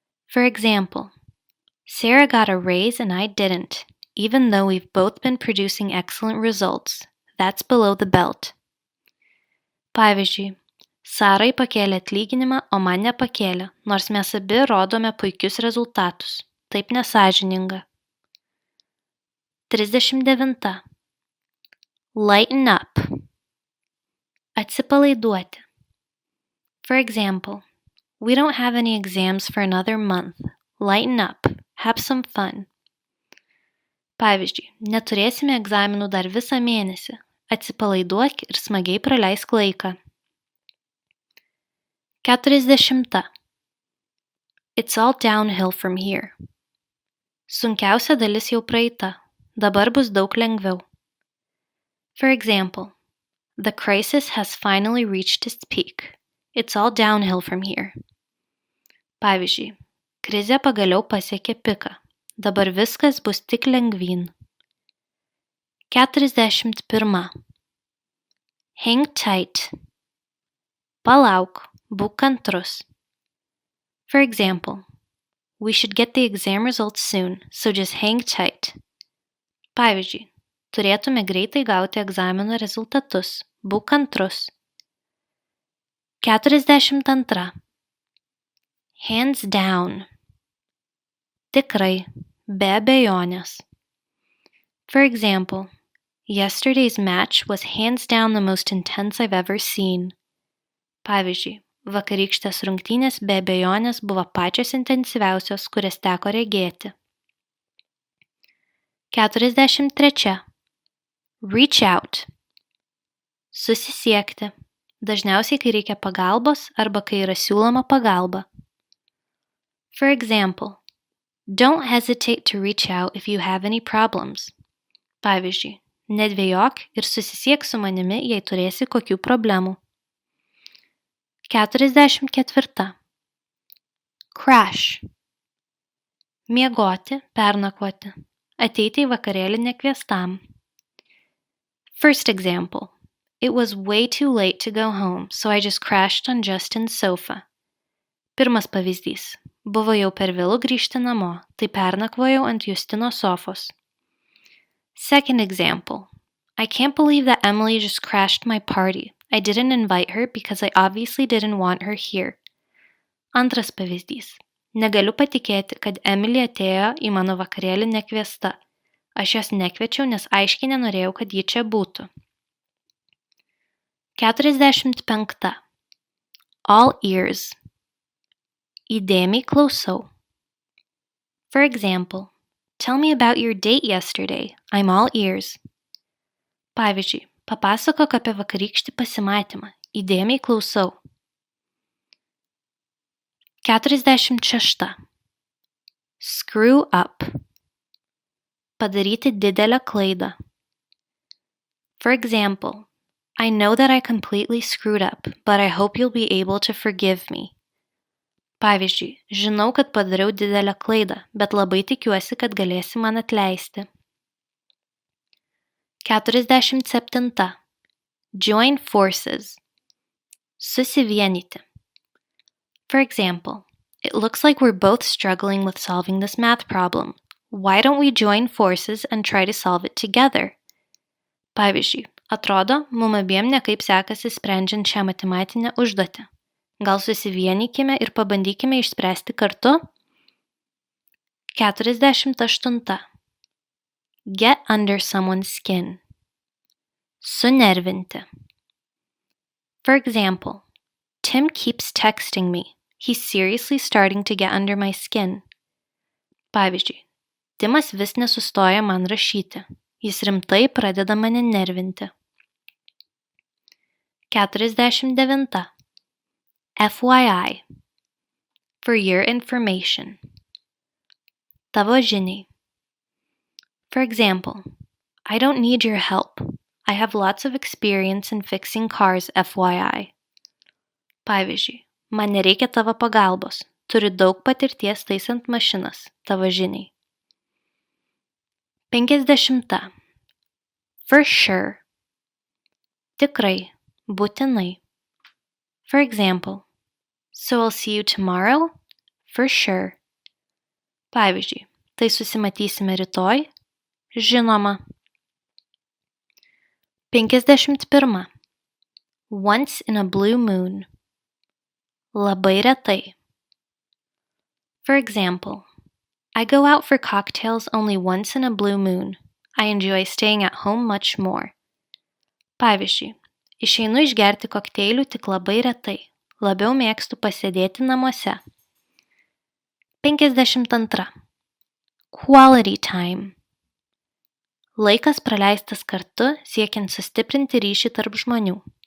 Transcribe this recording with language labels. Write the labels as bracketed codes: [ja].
[en] For example, Sarah got a raise and I didn't, even though we've both been producing excellent results. That's below the belt. [lt] Pavyzdžiui, Sarai pakėlė atlyginimą, o man nepakėlė, nors mes abi rodome puikius rezultatus. Taip nesąžininga. 39. [en] Lighten up. [lt] Atsipalaiduoti. [en] For example, we don't have any exams for another month. Lighten up. Have some fun. [lt] Pavyzdžiui, neturėsime egzaminų dar visą mėnesį. Atsipalaiduok ir smagiai praleisk laiką. [en] 40. It's all downhill from here. [lt] Sunkiausia dalis jau praeita. Dabar bus daug lengviau. [en] For example, the crisis has finally reached its peak. It's all downhill from here. [lt] Pavyzdžiui, krizė pagaliau pasiekė piką. Dabar viskas bus tik lengvyn. 41. [en] Hang tight. [lt] Palauk, būk kantrus. [en] For example, we should get the exam results soon, so just hang tight. [lt] Pavyzdžiui, turėtume greitai gauti egzamino rezultatus. Būk kantrus. 42. [en] Hands down. [lt] Tikrai, be abejonės. [en] For example, yesterday's match was hands down the most intense I've ever seen. [lt] Pavyzdžiui, vakarykštės rungtynės be abejonės buvo pačios intensyviausios, kurias teko regėti. [en] 43. Reach out. [lt] Susisiekti. Dažniausiai, kai reikia pagalbos arba kai yra siūloma pagalba. [en] For example, don't hesitate to reach out if you have any problems. [lt] Pavyzdžiui, nedvejok ir susisiek su manimi, jei turėsi kokių problemų. [en] 44. Crash. [lt] Miegoti, pernakvoti. Ateiti į vakarėlį nekviestam. [en] First example. It was way too late to go home, so I just crashed on Justin's sofa. [lt] Pirmas pavyzdys. Buvo jau per vėlu grįžti namo, tai pernakvojau ant Justino sofos. [en] Second example. I can't believe that Emily just crashed my party. I didn't invite her because I obviously didn't want her here. [lt] Antras pavyzdys. Negaliu patikėti, kad Emily atėjo į mano vakarėlį nekviesta. Aš jos nekviečiau, nes aiškiai nenorėjau, kad ji čia būtų. [en] 45. All ears. [lt] Įdėmiai klausau. [en] For example, tell me about your date yesterday. I'm all ears. [lt] Pavyzdžiui, papasakok apie vakarykštį pasimatymą. Įdėmiai klausau. [en] 46. Screw up. [lt] Padaryti didelę klaidą. [en] For example, I know that I completely screwed up, but I hope you'll be able to forgive me. [lt] Pavyzdžiui, žinau, kad padariau didelę klaidą, bet labai tikiuosi, kad galėsi man atleisti. [en] 47. Join forces. [lt] Susivienyti. [en] For example, it looks like we're both struggling with solving this math problem. Why don't we join forces and try to solve it together? [lt] Pavyzdžiui, atrodo, mum abiem nekaip sekasi sprendžiant šią matematinę užduotį. Gal susivienykime ir pabandykime išspręsti kartu? [en] 48. Get under someone's skin. [lt] Sunervinti. [en] For example, Tim keeps texting me. He's seriously starting to get under my skin. [lt] Pavyzdžiui, Timas vis nesustoja man rašyti. Jis rimtai pradeda mane nervinti. [en] 49. FYI. For your information. [lt] Tavo žiniai. [en] For example, I don't need your help. I have lots of experience in fixing cars, FYI. [lt] Pavyzdžiui, man nereikia tavo pagalbos. Turiu daug patirties taisant mašinas, tavo žiniai. [en] 50. For sure. [lt] Tikrai, būtinai. [en] For example, so I'll see you tomorrow? For sure. [lt] Pavyzdžiui, tai susimatysime rytoj? Žinoma. [en] 51. Once in a blue moon. [lt] Labai retai. [en] For example, I go out for cocktails only once in a blue moon. I enjoy staying at home much more. [lt] Pavyzdžiui, išeinu išgerti kokteilių tik labai retai. Labiau mėgstu pasėdėti namuose. 52. [en] Quality time. [lt] Laikas praleistas kartu siekiant sustiprinti ryšį tarp žmonių.